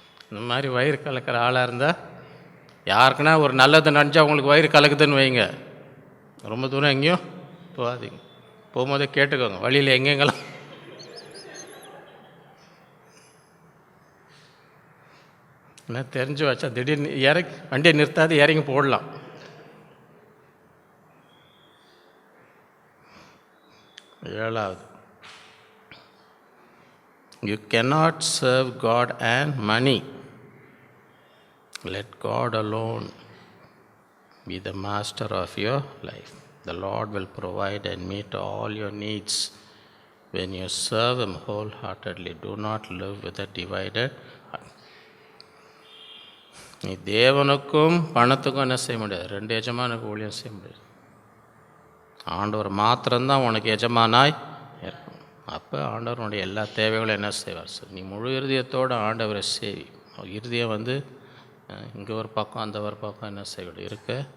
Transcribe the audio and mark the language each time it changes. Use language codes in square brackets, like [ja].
[ta] இந்த மாதிரி வயிறு கலக்கிற ஆளாக இருந்தால் யாருக்குன்னா ஒரு நல்லது நினச்சா அவங்களுக்கு வயிறு கலக்குதுன்னு வைங்க, ரொம்ப தூரம் எங்கேயும் போகாதீங்க. போகும்போதே கேட்டுக்கோங்க, வழியில் எங்கெங்கெல்லாம் என்ன தெரிஞ்சு வச்சா திடீர்னு இறங்கி வண்டியை நிறுத்தாது இறங்கி போடலாம். ஏழாவது, [en] you cannot serve God and money. Let God alone be the master of your life. The Lord will provide and meet all your needs when you serve Him wholeheartedly. Do not live with a divided heart. [ta] நீ தேவனுக்கும் பணத்துக்கும் என்ன செய்ய முடியாது? ரெண்டு எஜமானுக்கு ஊழியம் செய்ய முடியாது. ஆண்டவர் மாத்திரம்தான் உனக்கு எஜமானாய் இருக்கும். அப்போ ஆண்டவருடைய எல்லா தேவைகளும் என்ன செய்வார்? நீ முழு இருதயத்தோடு ஆண்டவரை செய். இருதயம் இங்கே ஒரு பக்கம் அந்த ஒரு பக்கம் என்ன செய்யக்கூடாது, இருக்க.